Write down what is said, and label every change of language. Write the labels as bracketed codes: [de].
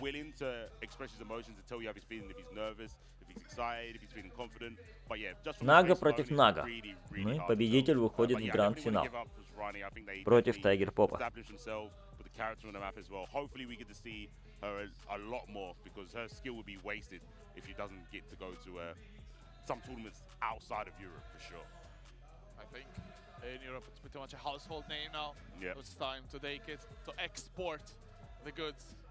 [en] willing to express his emotions and tell you how he's feeling, if he's nervous, if he's excited, if he's feeling confident. But yeah, just from [ru] Нага против Нага. Ну и победитель выходит в гранд-финал против Тайгер Попа. [en] Character on the map as well. Hopefully we get to see her a lot more because her skill would be wasted if she doesn't get to go to some tournaments outside of Europe for sure. I think in Europe it's pretty much a household name now. Yeah. It's time to take it, to export the goods.